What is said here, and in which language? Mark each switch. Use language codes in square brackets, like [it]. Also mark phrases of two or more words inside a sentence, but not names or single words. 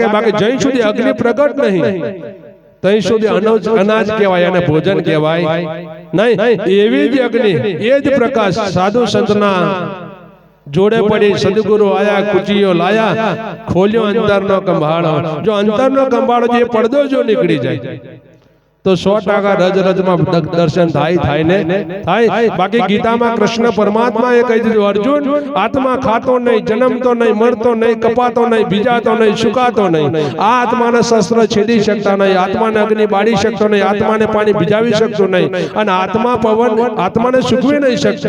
[gu] બાકી જઈ સુધી અગ્નિ પ્રગટ નહીં તઈ સુધી અનાજ કહેવાય અને ભોજન કહેવાય નહીં। એવી જ અગ્નિ, એ જ પ્રકાશ સાધુ સંતના જોડે પડી। સદગુરુ આયા, કુચિયો લાયા, ખોલ્યો અંતરનો કંભાળો। જો અંતરનો કંભાળો જે પડદો જો નીકળી જાય તો 100% રજમાં દર્શન થાય ને થાય। બાકી ગીતામાં કૃષ્ણ પરમાત્મા એ કહી દીધું, અર્જુન આત્મા ખાતો નહીં, જન્મતો નહીં, મરતો નહીં, કપાતો નહીં, ભીજાતો નહીં, સુકાતો નહીં। આ આત્માને શસ્ત્ર છેદી શકતા નહીં, આત્માને અગ્નિ બાળી શકતો નહીં, આત્માને પાણી ભીજાવી શકતો નહીં, અને આત્મા પવન આત્માને સુકવી નહીં શકતો।